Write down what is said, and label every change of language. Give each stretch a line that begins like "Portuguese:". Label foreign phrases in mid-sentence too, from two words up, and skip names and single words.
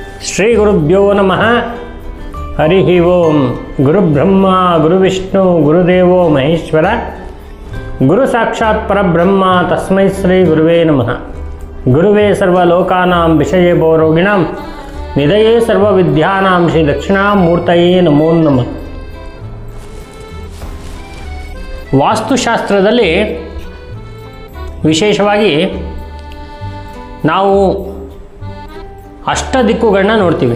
Sanskrit: ಶ್ರೀ ಗುರುಭ್ಯೋ ನಮಃ. ಹರಿ ಓಂ. ಗುರುಬ್ರಹ್ಮ ಗುರುವಿಷ್ಣು ಗುರುದೇವೋ ಮಹೇಶ್ವರ, ಗುರು ಸಾಕ್ಷಾತ್ ಪರಬ್ರಹ್ಮ ತಸ್ಮೈ ಶ್ರೀ ಗುರುವೇ ನಮಃ. ಗುರುವೇ ಸರ್ವಲೋಕಾನಾಂ ವಿಷಯೇ ಭವರೋಗಿಣಾಂ ನಿಧಯೇ ಸರ್ವವಿದ್ಯಾನಾಂ ಶ್ರೀ ದಕ್ಷಿಣಾಮೂರ್ತಯೇ ನಮೋ ನಮಃ.
Kannada: ವಾಸ್ತುಶಾಸ್ತ್ರದಲ್ಲಿ ವಿಶೇಷವಾಗಿ ನಾವು ಅಷ್ಟ ದಿಕ್ಕುಗಳನ್ನ ನೋಡ್ತೀವಿ.